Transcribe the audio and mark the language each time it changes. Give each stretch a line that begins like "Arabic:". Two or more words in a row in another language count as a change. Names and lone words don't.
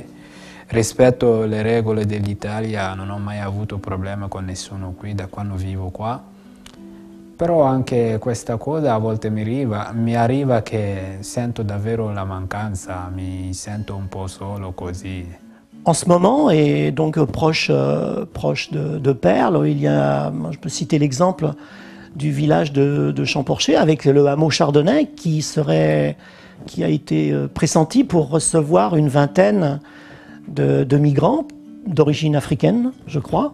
Italian: Rispetto alle regole dell'Italia non ho mai avuto problemi con nessuno qui da quando vivo qua. Però anche questa cosa a volte mi arriva che sento davvero la mancanza, mi sento un po' solo così.
French: En ce moment, et donc proche de Perles, il y a, je peux citer l'exemple du village de Champorcher avec le hameau Chardonnay qui a été pressenti pour recevoir une vingtaine de migrants d'origine africaine, je crois.